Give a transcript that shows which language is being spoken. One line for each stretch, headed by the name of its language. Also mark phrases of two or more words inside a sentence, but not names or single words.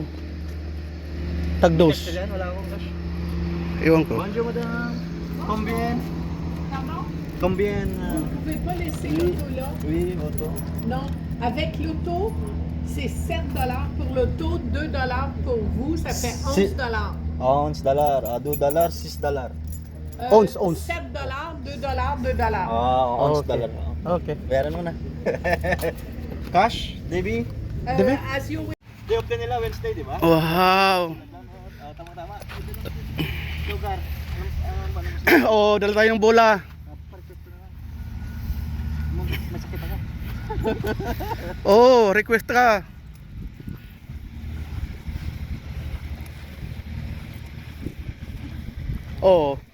Filipino: Tagdos. Cash yan, wala akong cash. Iwan ko.
French: Bonjour madame. Combien? Pardon? Combien? Vous ne pouvez pas laisser l'auto là? Oui, auto. Non. Avec l'auto, c'est 7 pour l'auto, 2 pour vous, ça fait 11 C'est- $11, $2, $6. Ons, ons. 7 $2 $2 $11.
English: Okay. Okay.
Filipino: Bayaran mo na. Cash, Debbie. Diba?
English: As you
Filipino: Day off din nila Wednesday, di ba? Wow. Tama-tama. Lugar. Oh, dala tayong bola. Masakit ako. Oh, request ka. Oh.